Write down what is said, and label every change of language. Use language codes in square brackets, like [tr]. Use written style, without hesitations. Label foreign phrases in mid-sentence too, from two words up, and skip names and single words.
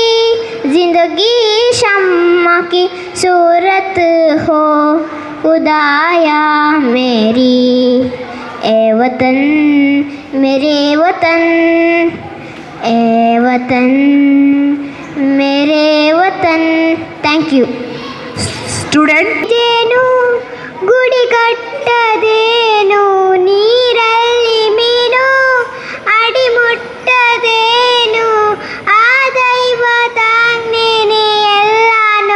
[hi] जिंदगी शम्मा की सूरत हो खुदाया मेरी. ए वतन मेरे वतन, ए वतन मेरे वतन. [en] thank you. [kn] ಸ್ಟೂಡೆಂಟ್, ಏನು ಗುಡಿ ಕಟ್ಟದೇನು, ನೀರಲ್ಲಿ ಮೀನು ಅಡಿ ಮುಟ್ಟದೇನು, ಆ ದೈವದಾಜ್ಞೆನೇ ಎಲ್ಲಾನು.